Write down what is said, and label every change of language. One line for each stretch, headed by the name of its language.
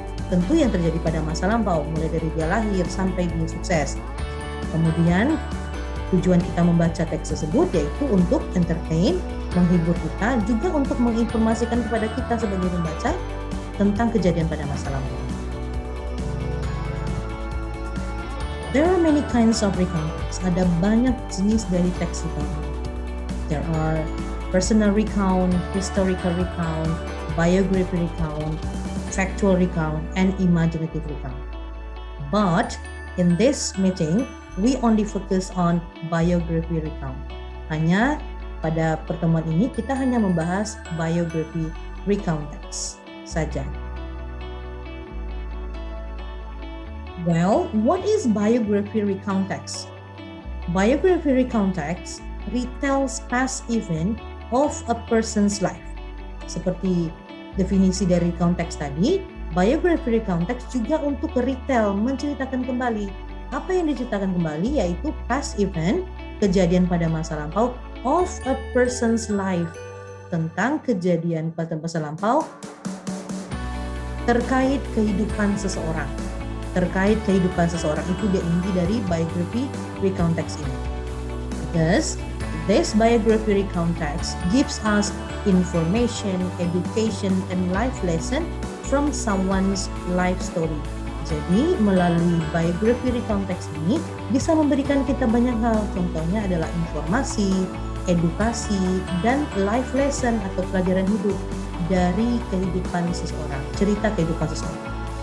Indonesian: Tentu yang terjadi pada masa lampau, mulai dari dia lahir sampai dia sukses. Kemudian tujuan kita membaca teks tersebut yaitu untuk entertain, menghibur kita, juga untuk menginformasikan kepada kita sebagai pembaca tentang kejadian pada masa lampau.
English: There are many kinds of recount text.
Indonesian: Ada banyak jenis dari teks recount.
English: There are personal recount, historical recount, biography recount, factual recount, and imaginative recount. But in this meeting, we only focus on biography recount.
Indonesian: Hanya pada pertemuan ini kita hanya membahas biography recount text saja.
English: Well, what is biography recount text? Biography recount text retells past event of a person's life.
Indonesian: Seperti definisi dari recount text tadi, biography recount text juga untuk retell, menceritakan kembali. Apa yang diceritakan kembali yaitu
English: past event,
Indonesian: kejadian pada masa lampau
English: of a person's life,
Indonesian: tentang kejadian pada masa lampau terkait kehidupan seseorang. Terkait kehidupan seseorang itu dia inti dari biography recount text ini.
English: Thus, this biography recount text gives us information, education, and life lesson from someone's life story.
Indonesian: Jadi, melalui biography recount text ini bisa memberikan kita banyak hal. Contohnya adalah informasi, edukasi, dan life lesson atau pelajaran hidup dari kehidupan seseorang, cerita kehidupan seseorang.